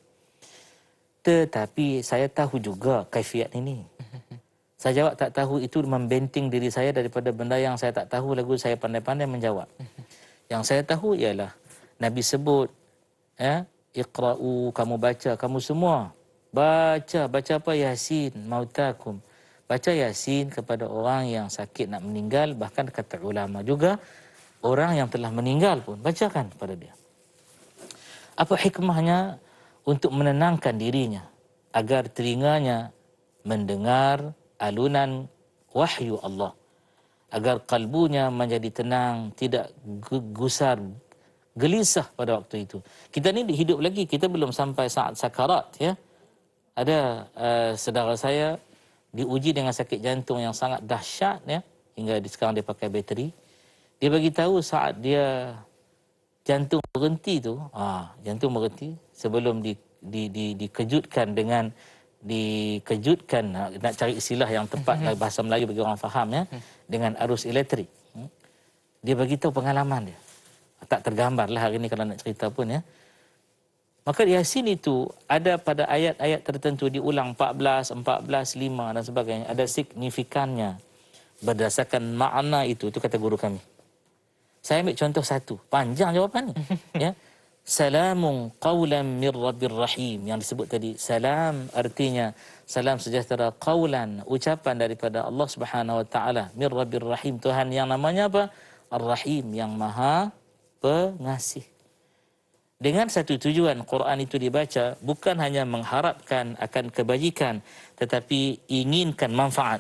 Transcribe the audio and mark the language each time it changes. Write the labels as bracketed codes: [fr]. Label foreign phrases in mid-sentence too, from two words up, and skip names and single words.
[ms] Tetapi saya tahu juga kaifiat ini. Saya jawab tak tahu itu membenting diri saya daripada benda yang saya tak tahu, lagu saya pandai-pandai menjawab. Yang saya tahu ialah Nabi sebut, ya, iqra'u, kamu baca, kamu semua baca apa? [ar] يس موتاكم. [ms] Baca Yasin kepada orang yang sakit nak meninggal, bahkan kata ulama juga orang yang telah meninggal pun bacakan kepada dia. Apa hikmahnya? Untuk menenangkan dirinya agar telinganya mendengar alunan wahyu Allah, agar kalbunya menjadi tenang, tidak gusar, gelisah pada waktu itu. Kita ni hidup lagi, kita belum sampai saat sakarat, ya. Ada saudara saya diuji dengan sakit jantung yang sangat dahsyat, ya, hingga sekarang dia pakai bateri. Dia bagi tahu saat dia jantung berhenti tu, jantung berhenti sebelum dikejutkan dengan nak cari istilah yang tepat bahasa Melayu bagi orang faham, ya, dengan arus elektrik. Dia bagi tahu pengalaman dia. Tak tergambarlah hari ni kalau nak cerita pun, ya. Maka Yasin itu ada pada ayat-ayat tertentu diulang 14, 5 dan sebagainya. Ada signifikannya berdasarkan makna itu kata guru kami. Saya ambil contoh satu, panjang jawapan ni, ya. [ar] سلام قولا من رب رحيم, [ms] yang disebut tadi. Salam artinya salam sejahtera, qawlan ucapan daripada Allah [ar] سبحانه وتعالى, من رب رحيم, [ms] Tuhan yang namanya apa? Ar-Rahim, yang Maha Pengasih. Dengan satu tujuan Quran itu dibaca, bukan hanya mengharapkan akan kebajikan, tetapi inginkan manfaat.